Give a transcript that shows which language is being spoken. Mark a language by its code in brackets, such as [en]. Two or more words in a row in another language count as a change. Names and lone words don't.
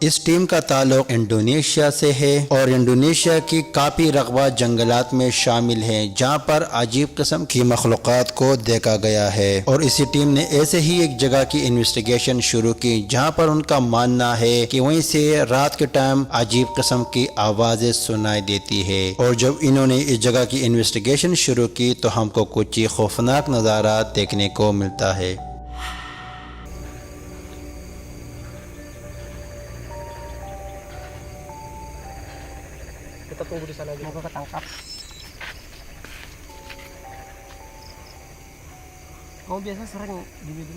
[ur] اس ٹیم کا تعلق انڈونیشیا سے ہے اور انڈونیشیا کی کافی رقبہ جنگلات میں شامل ہے جہاں پر عجیب قسم کی مخلوقات کو دیکھا گیا ہے اور اسی ٹیم نے ایسے ہی ایک جگہ کی انویسٹیگیشن شروع کی جہاں پر ان کا ماننا ہے کہ وہیں سے رات کے ٹائم عجیب قسم کی آوازیں سنائی دیتی ہے اور جب انہوں نے اس جگہ کی انویسٹیگیشن شروع کی تو ہم کو کچھ خوفناک نظارہ دیکھنے کو ملتا ہے. [id] Kita tunggu di sana aja. Semoga ketangkap. Kamu biasa sering di sini?